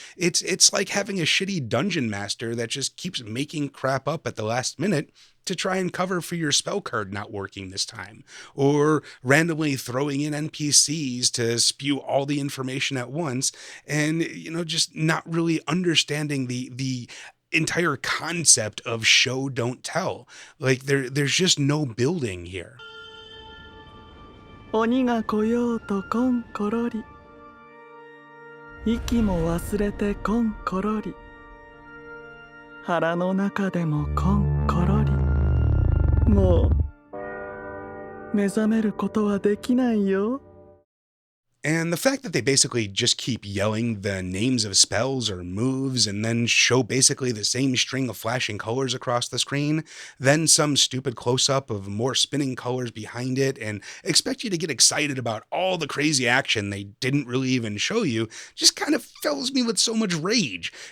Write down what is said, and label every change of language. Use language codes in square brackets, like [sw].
[en] It's like having a shitty dungeon master that just keeps making crap up at the last minute to try and cover for your spell card not working this time, or randomly throwing in NPCs to spew all the information at once and, just not really understanding the entire concept of show don't tell. There's just no building here. [ja] 鬼が来ようとこんころり息も忘れてこんころり腹の中でもこんころりもう目覚めることはできないよ。 [en] And the fact that they basically just keep yelling the names of spells or moves and then show basically the same string of flashing colors across the screen, then some stupid close-up of more spinning colors behind it, and expect you to get excited about all the crazy action they didn't really even show you, just kind of fills me with so much rage.